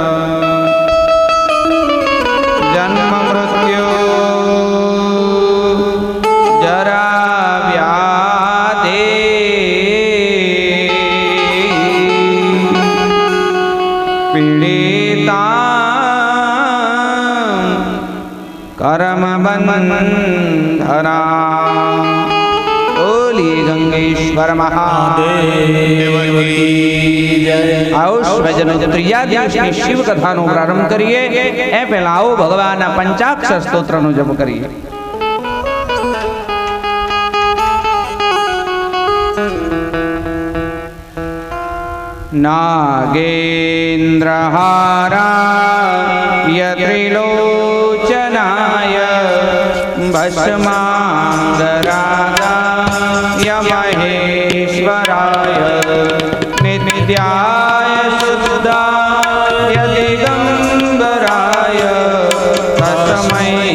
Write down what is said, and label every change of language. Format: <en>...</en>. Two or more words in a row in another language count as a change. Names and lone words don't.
<sa>जन्म मृत्यु जरा व्याधि पीड़िता कर्म बंधना।</sa> <hi>बोलिए गंगेश्वर महादेव की जय। आओ स्वजनो</hi> <gu>ત્રીજા દિવસની શિવ કથાનો પ્રારંભ કરીએ એ પહેલા આવો ભગવાનના પંચાક્ષર સ્તોત્રનો જપ કરીએ।</gu> <sa>नागेन्द्रहाराय त्रिलोचनाय भस्मांगरागाय महेश्वराय नित्याय शुद्धाय दिगंबराय तस्मै</sa>